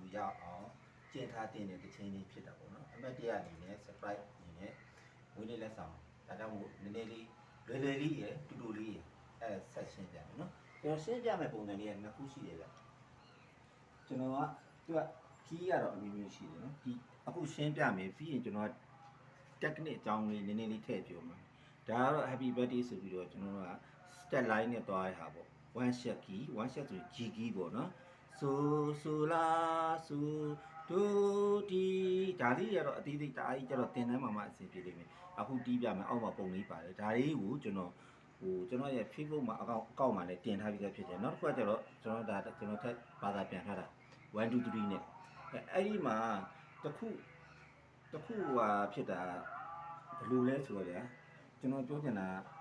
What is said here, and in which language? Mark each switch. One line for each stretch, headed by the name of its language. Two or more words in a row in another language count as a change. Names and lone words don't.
Burmese: ကိုရအောင်ကျင်းထားတဲ့တချင်းလေးဖြစ်တာပေါ့နော်အမတ်တရအနေနဲ့ surprise အနေနဲ့ဝင်းလေးလက်ဆောင်ဒါကြောင့်မို့နည်းနည်းလေးလွယ်လွယ်လေးရယ်တူတူလေးရယ်ဆက်ရှင်းပြမယ်နော်ကျွန်တော်ရှ င်းပြမယ်ပုံစံလေးကနှစ်ခုရှိတယ်ဗျကျွန်တော်ကသူကခီးကတော့အမျိုးမျိုးရှိတယ်နော်ဒီအခုရှင်းပြမယ်ပြီးရင်ကျွန်တော် technique အကြောင်းလေးနည်းနည်းလေးထ ည့်ပြောမှာဒါကတော့
English: happy birthday
Burmese: ဆိုပြီးတော့ကျွန်တော်က
English: step line
Burmese: နဲ့သွားရတာပေါ့
English: one shot key
Burmese: ဆို
English: G key
Burmese: ပေါ့နော်ဆိုလာဆိုဒိုဒီဒါလေးရတော့အသေးသေးတအားကြီးကျတော့တင်တန်းမှာအဆင်ပြေလိမ့်မယ်အခုတီးပြမယ်အောက်မှာပုံလေးပါတယ်ဒါလေးကိုကျွန်တော်ရဲ့ Facebook မှာအကောင့်မှာလည်းတင်ထားပြီးသားဖြစ်တယ်နောက်တစ်ခုကကျတော့ကျွန်တော်ထက်ဘာသာပြန်ထားတာ1 2 3နဲ့အဲ့ဒီမှာတစ်ခုဟာဖြစ်တာဘယ်လိုလဲဆိုတော့ကျွန်တော်ပြောချင်တာ